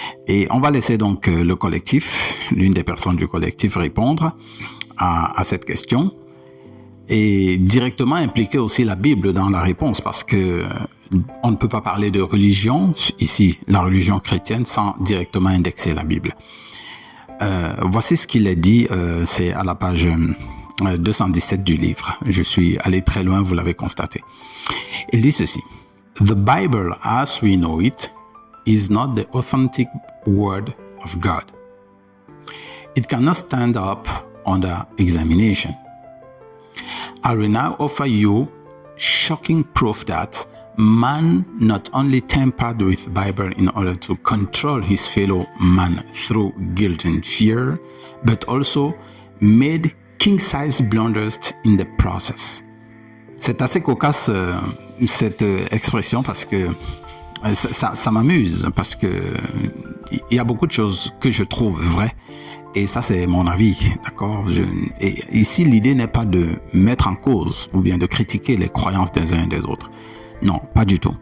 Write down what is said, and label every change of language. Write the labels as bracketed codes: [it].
[fr] Et on va laisser donc le collectif, l'une des personnes du collectif répondre à cette question et directement impliquer aussi la Bible dans la réponse parce que on ne peut pas parler de religion, ici, la religion chrétienne, sans directement indexer la Bible. Voici ce qu'il est dit, c'est à la page 217 du livre. Je suis allé très loin, vous l'avez constaté. Il dit ceci. [en] The Bible, as we know it, is not the authentic word of God. It cannot stand up under examination. I will now offer you shocking proof that man not only tampered with the Bible in order to control his fellow man through guilt and fear, but also made king-size blunders in the process. [fr] C'est assez cocasse cette expression parce que ça m'amuse parce que il y a beaucoup de choses que je trouve vraies. Et ça, c'est mon avis, d'accord? Et ici, l'idée n'est pas de mettre en cause ou bien de critiquer les croyances des uns et des autres. Non, pas du tout.